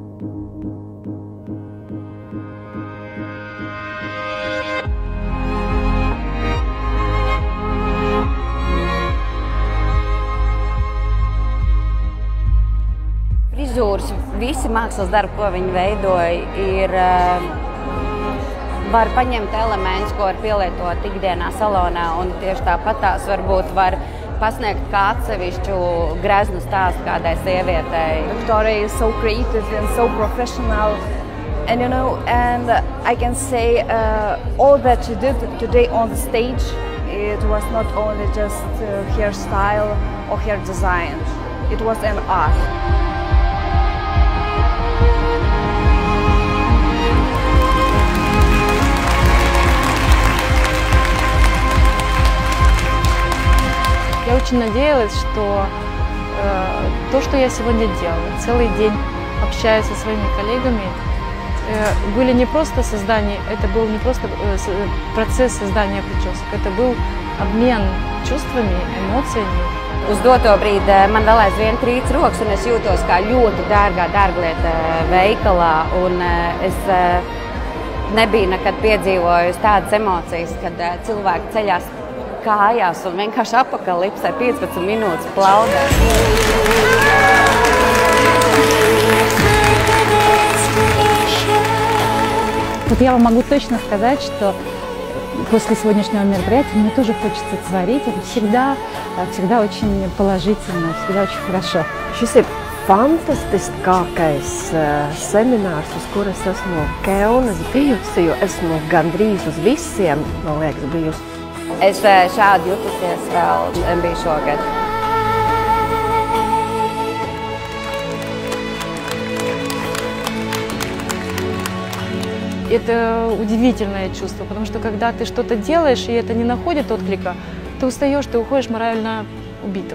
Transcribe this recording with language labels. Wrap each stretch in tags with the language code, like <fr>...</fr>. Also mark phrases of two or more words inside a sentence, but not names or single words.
<lv>Frizūras, visi mākslas darbi, ko viņi veidoja, var paņemt elementus, ko var pielietot ikdienā salonā, un tieši tāpat tās varbūt var pasniegt kā atsevišķu greznu stāstu kādai sievietei.</lv> <en>Victoria is so creative and so professional, and I can say all that she did today on the stage, it was not only just her style or her design, it was an art.</en> <ru>Я очень надеялась, что то, что я сегодня делала, целый день общаясь со своими коллегами, были не просто создание, это был не просто процесс создания причесок, это был обмен чувствами, эмоциями.</ru> <lv>Uz doto brīdi man vēl aizvien trīc rokas, un es jūtos kā ļoti dārgā dārglieta veikalā, un es nebiju nekad piedzīvojusi tādas emocijas, kad cilvēki ceļās kājās un vienkārši apakalipsē 15 minūtes plaudē.</lv> <ru>Вот я вам могу точно сказать, что после сегодняшнего мероприятия мне тоже хочется творить. Это всегда очень положительно, всегда очень хорошо.</ru> <lv>Šis ir fantastiskākais seminārs, uz kur es esmu Kelnes bijusi, jo esmu gandrīz uz visiem, man liekas, bijusi. Es šādi jutusies vēl nebiju šogad.</lv> <ru>Это удивительное чувство, потому что когда ты что-то делаешь, и это не находит отклика, ты устаешь, ты уходишь морально убитым.</ru>